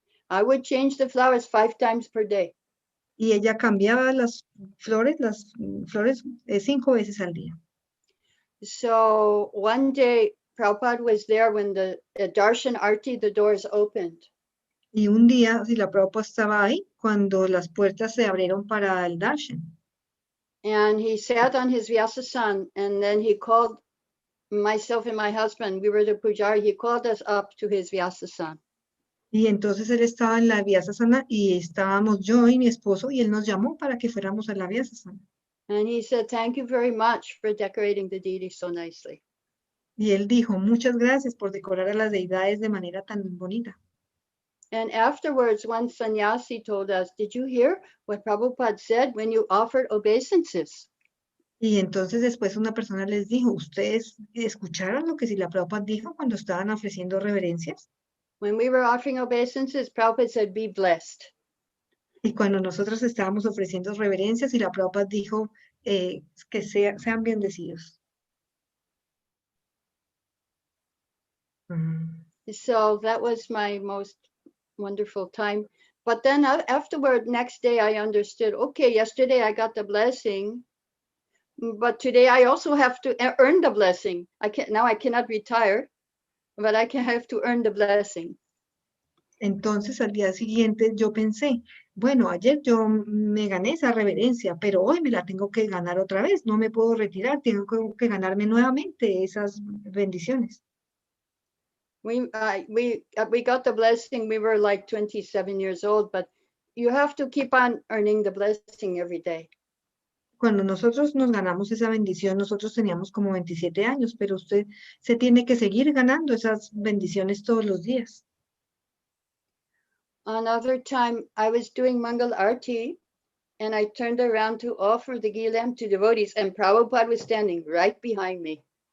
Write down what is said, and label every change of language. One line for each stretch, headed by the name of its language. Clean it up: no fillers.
English: I would change the flowers 5 times per day.
Spanish: Y ella cambiaba las flores 5 veces al día.
English: So one day, Prabhupada was there when the Darshan Arti, the doors opened.
Spanish: Y un día, Srila Prabhupada estaba ahí cuando las puertas se abrieron para el Darshan.
English: And he sat on his Vyasasana, and then he called myself and my husband, we were the pujari, he called us up to his Vyasasana.
Spanish: Y entonces él estaba en la Vyasasana y estábamos yo y mi esposo y él nos llamó para que fuéramos a la Vyasasana.
English: And he said, thank you very much for decorating the deity so nicely.
Spanish: Y él dijo, muchas gracias por decorar a las deidades de manera tan bonita.
English: And afterwards, one sannyasi told us, did you hear what Prabhupada said when you offered obeisances?
Spanish: Y entonces después una persona les dijo, ¿ustedes escucharon lo que Srila Prabhupada dijo cuando estaban ofreciendo reverencias?
English: When we were offering obeisances, Prabhupada said, be blessed.
Spanish: Y cuando nosotros estábamos ofreciendo reverencias, Srila Prabhupada dijo que sean bendecidos.
English: So that was my most wonderful time. But then afterward, next day, I understood, okay, yesterday I got the blessing, but today I also have to earn the blessing. Now I cannot retire, but I have to earn the blessing.
Spanish: Entonces al día siguiente yo pensé, bueno, ayer yo me gané esa reverencia, pero hoy me la tengo que ganar otra vez, no me puedo retirar, tengo que ganarme nuevamente esas bendiciones.
English: We got the blessing, we were like 27 years old, but you have to keep on earning the blessing every day.
Spanish: Cuando nosotros nos ganamos esa bendición, nosotros teníamos como 27 años, pero usted se tiene que seguir ganando esas bendiciones todos los días.
English: Another time I was doing Mangal Arti and I turned around to offer the ghee lamp to devotees and Prabhupada was standing right behind me.